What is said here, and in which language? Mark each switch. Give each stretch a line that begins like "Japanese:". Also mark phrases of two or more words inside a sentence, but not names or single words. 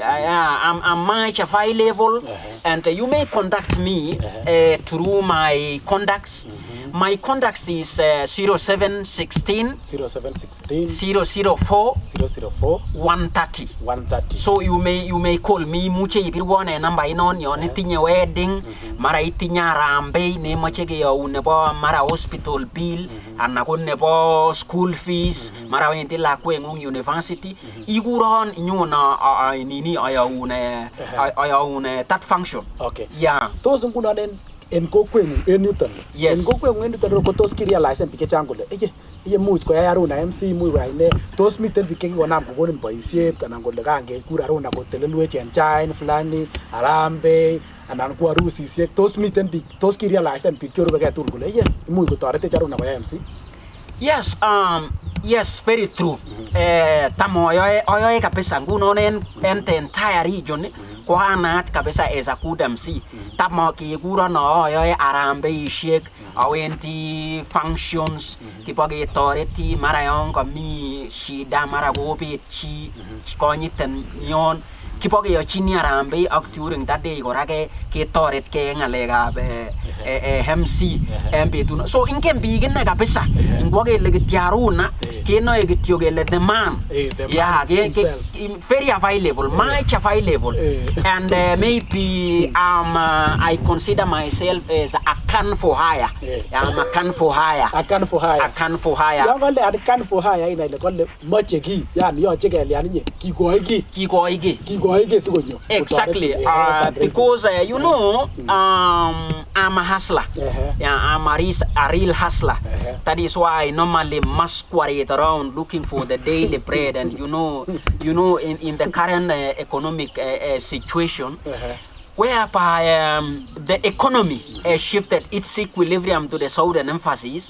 English: I'm much of high level, and you may contact me through my contacts. My contacts is 0716 0716 004 004 130. 130. So you may call me
Kalenjin: muche ibirwane number inon yon itinye wedding mara itinye arambe ne moche ke yo nebo mara
English: hospital bill
Kalenjin: ana ko nebo
English: school fees
Kalenjin: mara wendi lakwe ngung university iguron nyuna nini ayaune
English: that function. Okay. Yeah.
Kalenjin: Tos ngunon en kokwenyu en yuton.
English: Yes.
Kalenjin: En kokwenyu en yuton ko tos kirealize biik chechang kole eye much koyai Aruna MC much koyai ne tos miten biik chekikonam kokonin boisiet anan kole kangekur Aruna kotelelwech en chain fulani arambe anan ko arusisiek tos miten biik tos kirealize biik cherubegei tugul kole eye much kotoretech Aruna koyai MC.
English: Yes, yes, very true.
Kalenjin: Tamo ayoe kabisa ngunon en
English: the entire region
Kalenjin: ko anat kabisa
English: as a good MC.
Kalenjin: Tamo kikuron ayoe arambeisiek, awendi functions, kipoketoreti mara yon komi shida mara kobet chi konyiten yon kipokeyochini arambe ak
English: during that day
Kalenjin: kora ketoret ke ngalekab MC en betut. So ingen biik ine kabisa ngwakele kityo Aruna kenoe kityo kele
English: the man. Yeah, very available, much available. And maybe I consider myself as a can for hire. I'm a can for hire. A can for hire. A can for hire.
Kalenjin: Yang kole
English: a can for hire
Kalenjin: ina ile kole moche ki yani yoche kelian nye kikoige sikonyo.
English: Exactly. Because you know I'm a hustler. Yeah, I'm a real hustler. That is why I normally masquerade around looking for the daily bread. And you know, in the current economic situation, whereby the economy shifted its equilibrium to the southern emphasis.